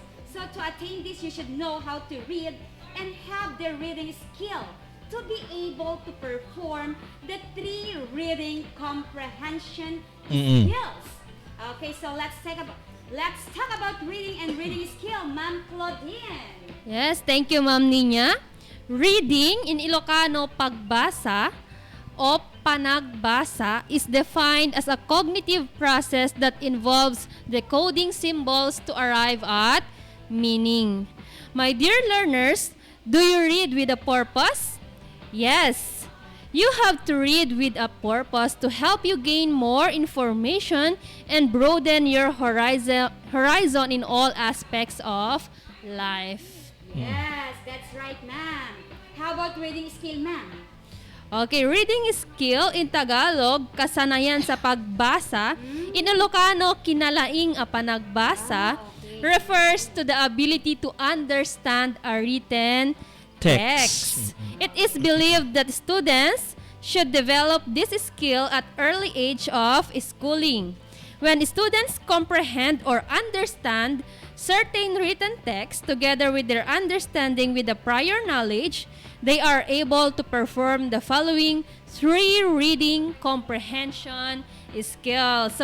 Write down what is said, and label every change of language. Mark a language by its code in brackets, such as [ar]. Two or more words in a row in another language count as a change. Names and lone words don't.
[en] So, to attain this, you should know how to read and have the reading skill to be able to perform the 3 reading comprehension skills. Okay, so let's talk about reading and reading skill, Ma'am Claudine. Yes, thank you, Ma'am Ninya. Reading in Ilocano, [ilo] pagbasa o panagbasa [en] is defined as a cognitive process that involves decoding symbols to arrive at meaning. My dear learners, do you read with a purpose? Yes. You have to read with a purpose to help you gain more information and broaden your horizon in all aspects of life. Yes, that's right, ma'am. How about reading skill, ma'am? Okay, reading skill in Tagalog, [tl] kasanayan sa pagbasa. [en] In Ilocano, [ilo] kinalaing a panagbasa, [en] refers to the ability to understand a written text. It is believed that students should develop this skill at early age of schooling. When students comprehend or understand certain written text together with their understanding with the prior knowledge, they are able to perform the following 3 reading comprehension skills.